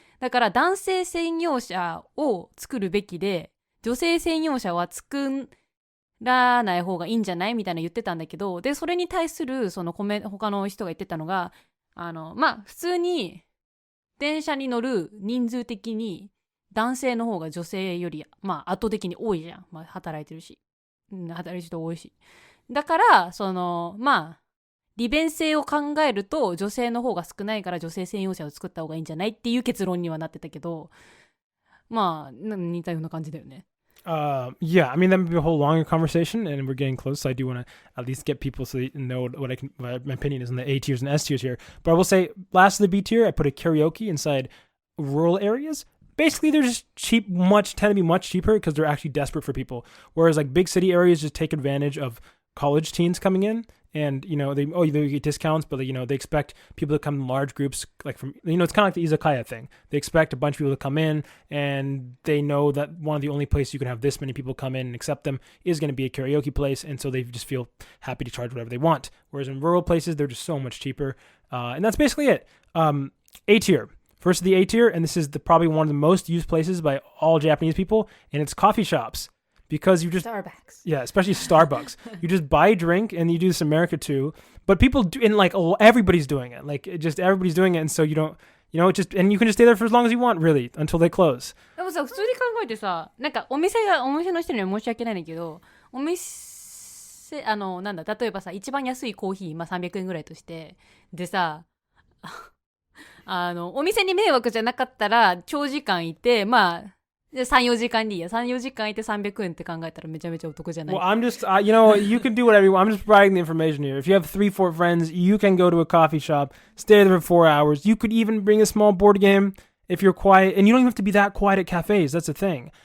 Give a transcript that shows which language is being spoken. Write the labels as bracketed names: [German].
[Japanese] だから男性専用車を作るべきで、女性専用車は作らない方がいいんじゃないみたいな言ってたんだけど、で、それに対する他の人が言ってたのが、まあ普通に電車に乗る人数的に男性の方が女性より、まあ圧倒的に多いじゃん。まあ働いてるし。働いてる人多いし。だから、まあ、利便性を考えると女性の方が少ないから女性専用車を作った方がいいんじゃないっていう結論にはなってたけど、まあ、似たような感じだよね。 [English] Yeah, I mean, that would be a whole longer conversation, and we're getting close, so I do want to at least get people so they know what my opinion is on the A tiers and S tiers here. But I will say, last of the B tier, I put a karaoke inside rural areas. Basically, they're just tend to be much cheaper because they're actually desperate for people. Whereas like big city areas just take advantage of college teens coming in, and they get discounts, but they expect people to come in large groups, like from it's kind of like the izakaya thing. They expect a bunch of people to come in, and they know that one of the only places you can have this many people come in and accept them is going to be a karaoke place, and so they just feel happy to charge whatever they want. Whereas in rural places, they're just so much cheaper, and that's basically it. A tier. First of the A tier, and this is probably one of the most used places by all Japanese people, and it's coffee shops. Because you just Starbucks. Yeah, especially Starbucks. You just buy a drink, and you do this in America too. But people do, and like everybody's doing it. Like everybody's doing it, and so you don't, and you can just stay there for as long as you want, really, until they close. [Japanese] でもさ、普通に考えてさ、なんかお店の人には申し訳ないんだけど、お店なんだ、例えばさ、一番安いコーヒー、まあ300円ぐらいとして、でさ。お店に迷惑じゃなかったら長時間いて、まあ3、4時間でいいや。 3、4時間いて300円って考えたらめちゃめちゃお得じゃない？ [English] Well, I'm just, you can do whatever you want. I'm just providing the information here. If you have 3-4 friends, you can go to a coffee shop, stay there for 4 hours. You could even bring a small board game if you're quiet. And you don't even have to be that quiet at cafes. That's the thing.